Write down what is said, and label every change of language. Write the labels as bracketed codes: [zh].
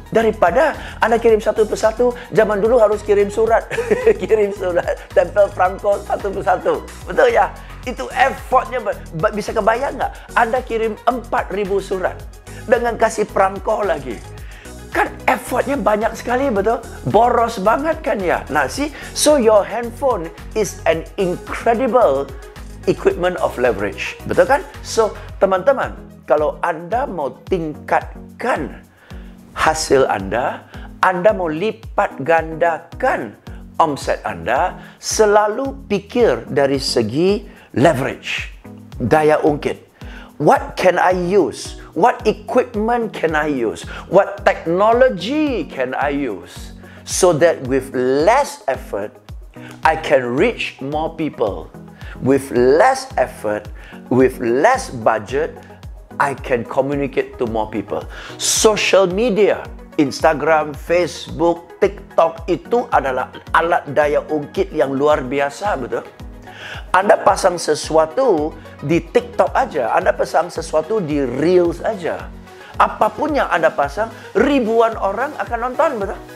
[id] Daripada Anda kirim satu persatu, zaman dulu harus kirim surat. Kirim surat, tempel perangko satu persatu. Betul ya? Itu effortnya, bisa kebayang nggak? Anda kirim 4.000 surat dengan kasih perangko lagi. Kan effortnya banyak sekali, betul? Boros banget kan ya? [en] Nah, so your handphone is an incredible equipment of leverage. [id] Betul kan? So, teman-teman, kalau Anda mau tingkatkan hasil Anda mau lipat gandakan omset Anda, selalu pikir dari segi leverage, daya ungkit. [en] What can I use? What equipment can I use? What technology can I use? So that with less effort, I can reach more people. With less effort, with less budget, I can communicate to more people. [id] Social media, Instagram, Facebook, TikTok itu adalah alat daya ungkit yang luar biasa, betul? Anda pasang sesuatu di TikTok aja, Anda pasang sesuatu di Reels aja. Apapun yang Anda pasang, ribuan orang akan nonton, betul?